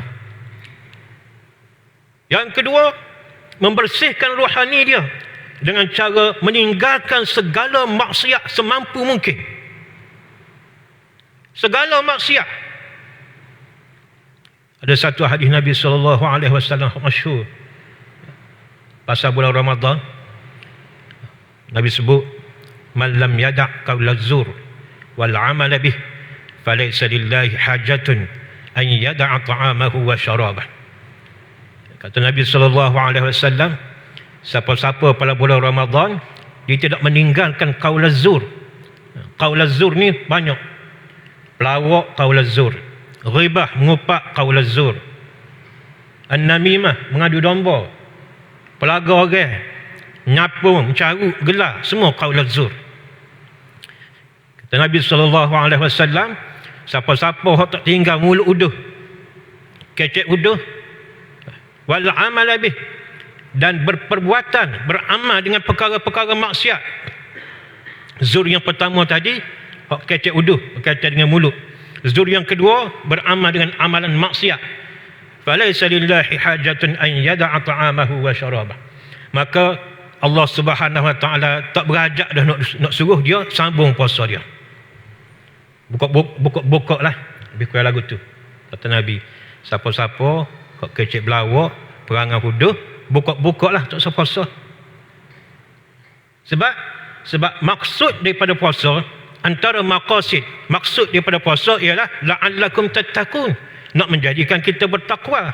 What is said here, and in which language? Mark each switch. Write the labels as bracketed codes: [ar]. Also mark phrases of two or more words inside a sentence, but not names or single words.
[ms] Yang kedua, membersihkan rohani dia dengan cara meninggalkan segala maksiat semampu mungkin. Segala maksiat. Ada satu hadis Nabi SAW masyhur pasal bulan Ramadan. Nabi sebut, [ar] من لم يدع قول الزور والعمل به فليس لله حاجة أن يدع طعامه وشرابه. [ms] Kata Nabi SAW, siapa-siapa pada bulan Ramadan dia tidak meninggalkan [ar] قول الزور. قول الزور [ms] ni banyak. Pelawak [ar] قول الزور, [ms] ghibah mengupak [ar] قول الزور, [ms] an-namimah mengadu domba, pelaga orang, nyapung, mencarut, gelar, semua [ar] قول الزور. [ms] Kata Nabi SAW, siapa-siapa yang tak tinggal mulut uduh, kecek uduh, [ar] والعمل به, [ms] dan berperbuatan, beramal dengan perkara-perkara maksiat. Zur yang pertama tadi, hak kecek uduh berkaitan dengan mulut. Zur yang kedua, beramal dengan amalan maksiat. [ar] فليس لله حاجة أن يدع طعامه وشرابه. [ms] Maka Allah [ar] سبحانه وتعالى [ms] tak berhajat dah nak suruh dia sambung puasa dia. Buka lah, lebih kurang lagu tu. Kata Nabi, siapa-siapa hak kecek belawak, perangai uduh, buka lah tak usah puasa. Sebab maksud daripada puasa, antara maqasid, maksud daripada puasa ialah [ar] لعلكم تتقون, [ms] nak menjadikan kita bertakwa.